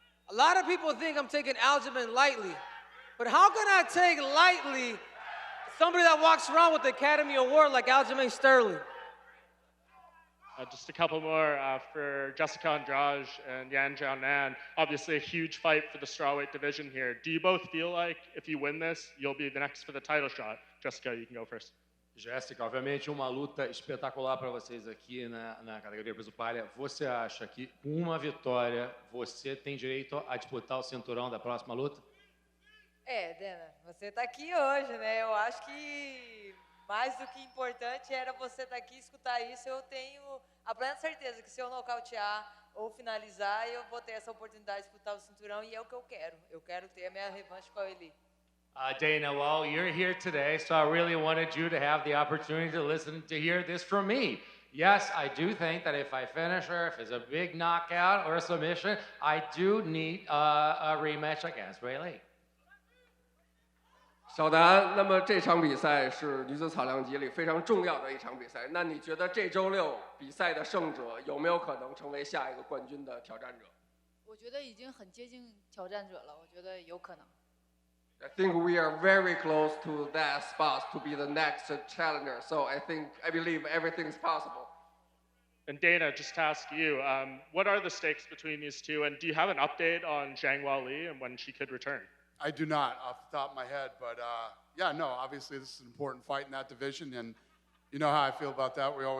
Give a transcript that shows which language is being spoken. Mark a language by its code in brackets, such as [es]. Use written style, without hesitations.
[en] A lot of people think I'm taking Aljamain lightly. But how can I take lightly somebody that walks around with the Academy Award like Aljamain Sterling? Just a couple more for Jessica Andrade and Yan Jiaonan. Obviously a huge fight for the strawweight division here. Do you both feel like if you win this, you'll be the next for the title shot? Jessica, you can go first. [pt] Jéssica, obviamente uma luta espetacular para vocês aqui na categoria peso palha. Você acha que com uma vitória você tem direito a disputar o cinturão da próxima luta? Dana, você está aqui hoje, né? Eu acho que mais do que importante era você estar aqui e escutar isso. Eu tenho a plena certeza que se eu nocautear ou finalizar, eu vou ter essa oportunidade de disputar o cinturão e é o que eu quero. Eu quero ter a minha revanche com a Eli. [en] Dana, well, you're here today, so I really wanted you to have the opportunity to hear this from me. Yes, I do think that if I finish her, if it's a big knockout or a submission, I do need a rematch against Bailey. [zh] 小南，那么这场比赛是女子草量级里非常重要的一场比赛。那你觉得这周六比赛的胜者有没有可能成为下一个冠军的挑战者？我觉得已经很接近挑战者了，我觉得有可能。 [en] I think we are very close to that spot to be the next challenger. So I believe everything's possible. And Dana, just to ask you, what are the stakes between these two? And do you have an update on Zhang Weili and when she could return? I do not, off the top of my head, but yeah, no, obviously this is an important fight in that division, and you know how I feel about that.